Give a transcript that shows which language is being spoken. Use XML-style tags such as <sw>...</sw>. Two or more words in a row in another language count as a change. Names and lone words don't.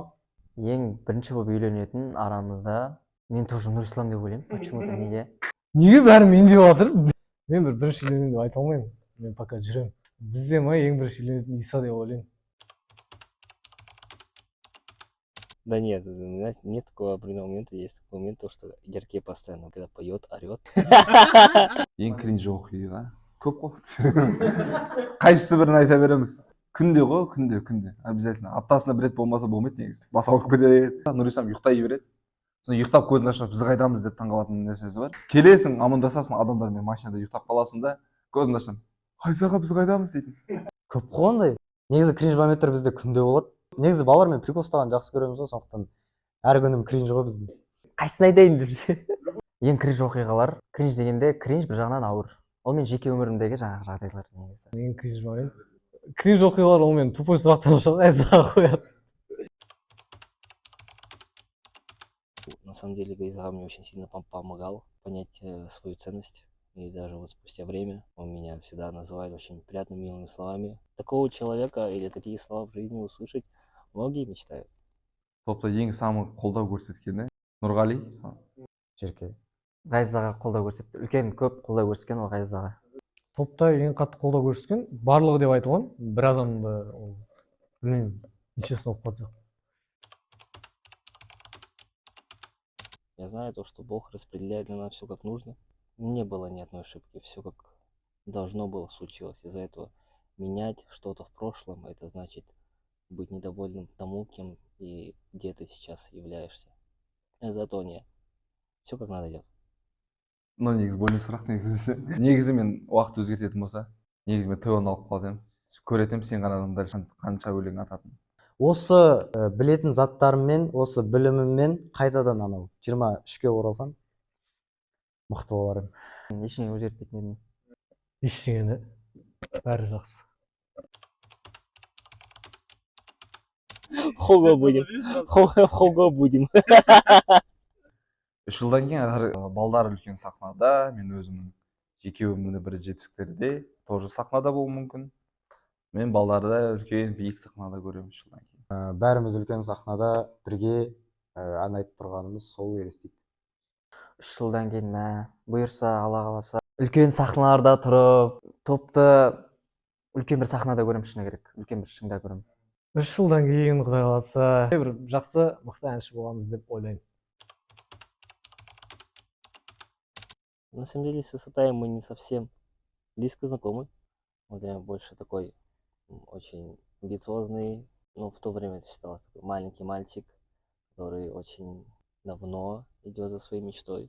<kk>Ең бірінші болып үйленетін арамызда мен тоже Нұрислам деп ойлаймын. Почему-то неге? Неге бәрі мен деп жатыр? Мен бір бірінші үйленемін деп айта алмаймын. Мен пока жүремін. Бізде ма ең бірінші үйленетін Иса деп ойлаймын.</kk> <ru>Да нет, у меня нет такого определенного момента. Есть такой момент, то, что Ярке постоянно, когда поет, орет.</ru> <kk>Ең кринж оқиға көп қой. Қайсысы бірін айта береміз. Күнде ғой, күнде. Обязательно. Аптасына бір рет болмаса болмайды негізі. Бас ауырып кетеді. Нұрислам ұйықтай береді. Сосын ұйықтап көзін ашып біз қайдамыз деп таңғалатын нәрсесі бар. Келесің, амандасасың адамдармен машинада ұйықтап қаласың да, көзін ашсаң, Қайсаға біз қайдамыз дейтін. Көп қой ондай. Негізі кринж моменттер бізде күнде болады. Негізі балалармен прикол ұстаған жақсы көреміз ғой, сондықтан әр күнім кринж ғой біздің. Қайсысын айтайын деп ше. Ең кринж оқиғалар. Кринж дегенде кринж бір жағынан ауыр. Ол мен жеке өмірімдегі жаңағы жағдайлар негізі. Ең кринж момент. Кринж оқиғалар ол мен тупой сұрақтан Ғазизаға қояды.</kk> <ru>На самом деле Гайзага мне очень сильно помогал понять свою ценность. И даже вот спустя время он меня всегда называет очень приятными, милыми словами. Такого человека или такие слова в жизни услышать многие мечтают.</ru> <kk>Топта ең самый қолдау көрсеткені Нұрғали. Жирке. Ғазизаға қолдау көрсетті. Үлкен көп қолдау көрсеткен ол Ғазизаға. Топта ең қатты қолдау көрсеткен барлығы деп айтылған. Бір адамды ол білмеймін, нешесін оқып қалдық.</kk> <ru>Я знаю то, что Бог распределяет для нас все как нужно. Не было ни одной ошибки, все как должно было случилось. Из-за этого менять что-то в прошлом, это значит быть недовольным тому, кем и где ты сейчас являешься. Зато нет. Все как надо идет.</ru> <kk>Но негізі бөлек сұрақ негізі. Негізі мен уақыт өзгертетін болса, негізі мен ТО-ны алып қалдым. Көретім сен ғана адамдар қанша өлең ататын. Осы білетін заттарыммен, осы біліміммен қайтадан анау 23-ке оралсам мықты болар едім. Ештеңе өзгертпейтін едім. Ештеңені. Бәрі жақсы.</kk> <ru>Хого будем. Хого будем.</ru> <kk>3 жылдан кейін балдар үлкен сахнада, мен өзімнің жеке өмірімде бір жетістіктерде тоже сахнада болуы мүмкін. Мен балдарды үлкен биік сахнада көремін 3 жылдан кейін. Бәріміз үлкен сахнада бірге ән айтып тұрғанымыз сол елестейді. 3 жылдан кейін бұйырса, Алла қаласа, үлкен сахналарда тұрып, топты үлкен бір сахнада көрем, шыны керек. Үлкен бір шыңда көрем. 3 жылдан кейін Құдай қаласа бір жақсы мықты әнші боламыз деп ойлаймын.</kk> <ru>На самом деле с Исатаем мы не совсем близко знакомы. Вот я больше такой очень амбициозный, ну, в то время это считалось такой маленький мальчик, который очень давно идет за своей мечтой.</ru>